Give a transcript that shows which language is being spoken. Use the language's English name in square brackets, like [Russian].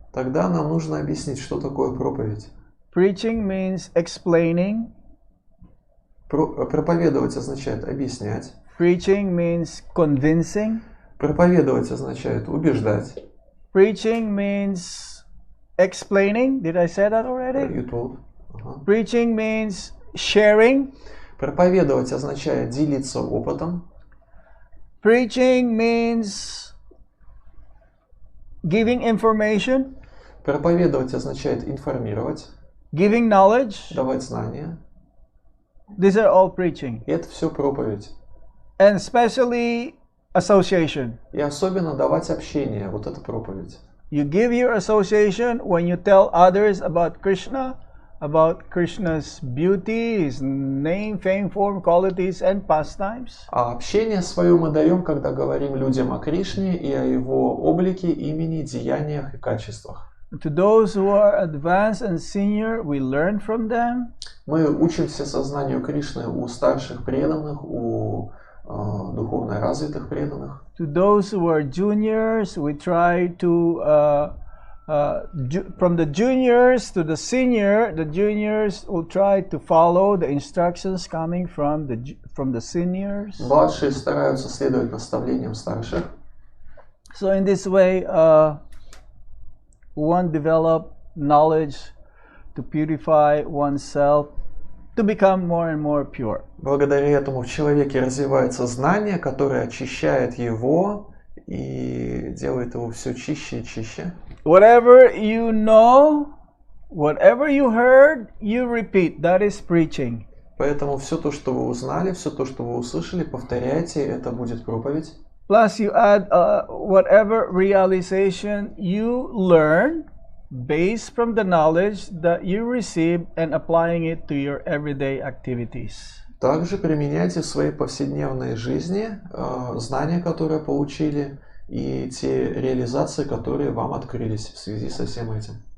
[Russian] Тогда нам нужно объяснить, что такое проповедь. [English] Preaching means explaining. [Russian] Проповедовать означает объяснять. [English] Preaching means convincing. [Russian] Проповедовать означает убеждать. [English] Preaching means explaining. Did I say that already? You told. Preaching means sharing. [Russian] Проповедовать означает делиться опытом. [English] Preaching means giving information. [Russian] Проповедовать означает информировать. [English] Giving knowledge. [Russian] Давать знания. [English] These are all preaching. [Russian] И это все проповедь. [English] And especially association. [Russian] И особенно давать общение, вот это проповедь. [English] You give your association when you tell others about Krishna, about Krishna's beauty, His name, fame, form, qualities and pastimes. [Russian] А общение свое мы даем, когда говорим людям о Кришне и о Его облике, имени, деяниях и качествах. [English] To those who are advanced and senior, we learn from them. [Russian] Мы учимся сознанию Кришны у старших преданных, у духовно развитых преданных. [English] To those who are juniors, we try to from the juniors to the senior, the juniors will try to follow the instructions coming from the seniors. [Russian] Младшие стараются следовать наставлениям старших. [English] So in this way, one develop knowledge to purify oneself, to become more and more pure. [Russian] Благодаря этому в человеке развивается знание, которое очищает его и делает его все чище и чище. [English] Whatever you know, whatever you heard, you repeat. That is preaching. [Russian] Поэтому все то, что вы узнали, все то, что вы услышали, повторяйте, это будет проповедь. [English] Plus you add whatever realization you learn based from the knowledge that you receive and applying it to your everyday activities. [Russian] Также применяйте в своей повседневной жизни знания, которые получили, и те реализации, которые вам открылись в связи со всем этим.